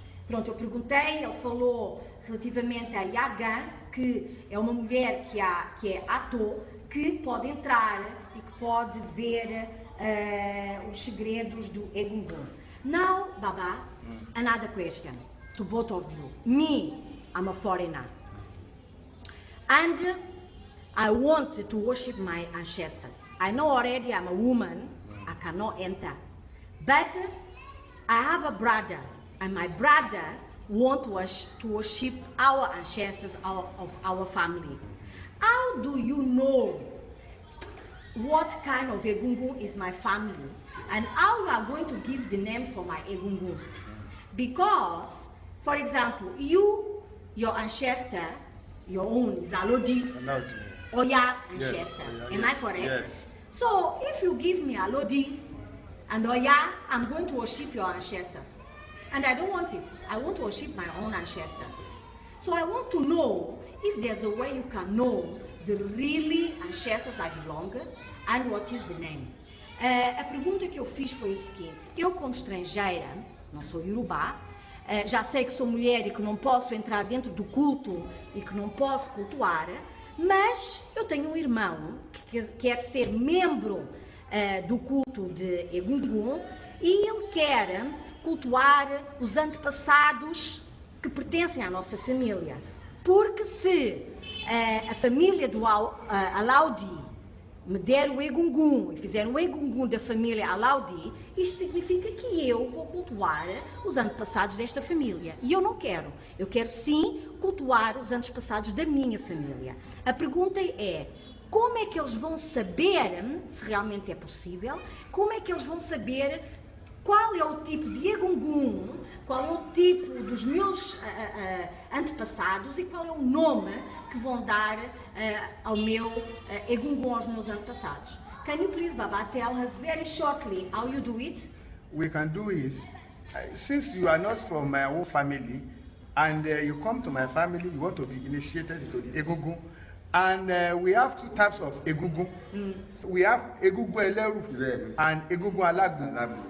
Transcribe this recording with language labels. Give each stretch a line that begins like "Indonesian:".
Portuguese: Pronto, eu perguntei, ele falou relativamente a Yagan, que é uma mulher que é Ato, que pode entrar e que pode ver os segredos do Egungun.
English: Now, Baba, another question to both of you. Me, I'm a foreigner. And I want to worship my ancestors. I know already I'm a woman, I cannot enter. But I have a brother, and my brother wants to worship our ancestors of our family. How do you know what kind of Egungun is my family, and how you are going to give the name for my Egungun? Because, for example, your ancestor, your own is Alodi, Oya ancestor. Yes, Am I correct? Yes. So if you give me Alodi and Oya, I'm going to worship your ancestors. And I don't want it. I want to worship my own ancestors. So I want to know if there's a way you can know the really ancestors I belong and what is the name.
Portuguese: A pergunta que eu fiz foi o seguinte: eu, como estrangeira, não sou Yorubá, já sei que sou mulher e que não posso entrar dentro do culto e que não posso cultuar, mas eu tenho um irmão que quer ser membro do culto de Egungun e ele quer cultuar os antepassados que pertencem à nossa família. Porque se a família do Alaudi me der o Egungun e fizer um Egungun da família Alaudi, isto significa que eu vou cultuar os antepassados desta família. E eu não quero. Eu quero sim cultuar os antepassados da minha família. A pergunta é: como é que eles vão saber, se realmente é possível, como é que eles vão saber qual é o tipo de Egungun, qual é o tipo dos meus antepassados e qual é o nome que vão dar ao meu Egungun, aos meus antepassados?
English: Can you please, Baba, tell us very shortly how you do it? We can do is, since you are not from my own family, and you come to my family, you want to be initiated into the Egungun. And we have two types of Egungun. So we have Egungun Eleru and Egungun Alago.